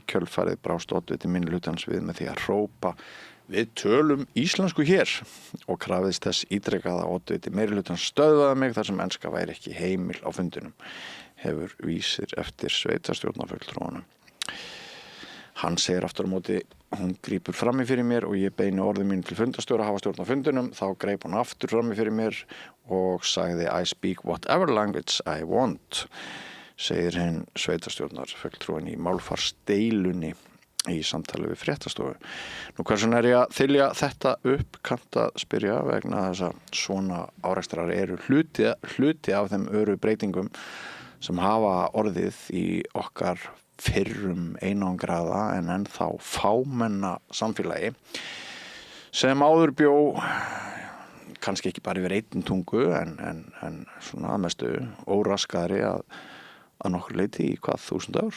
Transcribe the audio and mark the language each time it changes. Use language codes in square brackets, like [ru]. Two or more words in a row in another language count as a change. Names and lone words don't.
[is] Kjölfarið brást oddviti minnihlutans við með því að hrópa: "Við tölum íslensku hér", og krafðist þess ítrekað að oddviti meirihlutans stöðvaði mig þar sem enska væri ekki heimil á fundinum, hefur Vísir eftir sveitarstjórnarfulltrúanum. Hann segir aftur á móti: "Hún grípur frammi fyrir mér og ég beini orðum mínu til fundastjóra að hafa stjórn á fundinum." Þá greip hún aftur frammi fyrir mér og sagði: [en] "I speak whatever language I want", [is] segir hinn sveitarstjórnarfulltrúan í málfarsdeilunni í samtali við fréttastofu. Nú hversu ég að þylja þetta upp, kannt að spyrja, vegna þess að svona árekstrar eru hluti af þeim öru breytingum sem hafa orðið í okkar fyrrum einangraða en ennþá fámenna samfélagi sem áður bjó kannski ekki bara yfir einni tungu en svona að mestu óraskaðri að nokkur leyti í hvað 1000 ár.